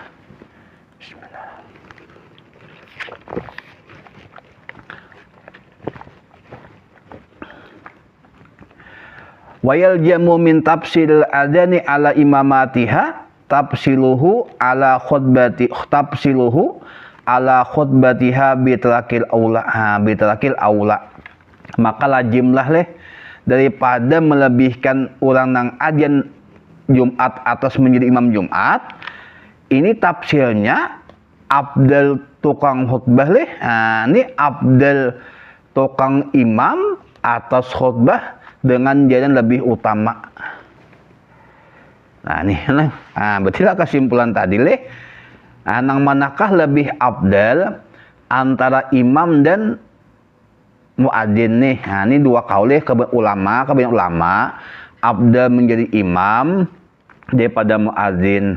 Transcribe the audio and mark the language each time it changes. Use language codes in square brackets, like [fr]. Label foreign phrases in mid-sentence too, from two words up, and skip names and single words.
[ar] ويلزم من تفضيل الأذان على إمامتها تفضيله على خطبتها بطريق الأولى. [bjn] Maka lazimlah daripada melebihkan orang nang azan Jumat atas menjadi imam Jumat, ini tafsirnya abdal tukang khutbah ini abdal tukang imam atas khutbah dengan jalan lebih utama. Nah, ini berarti kesimpulan tadi nang manakah lebih abdal antara imam dan muadzin Nah, ini dua kaul kebanyakan ulama abdal menjadi imam daripada muadzin.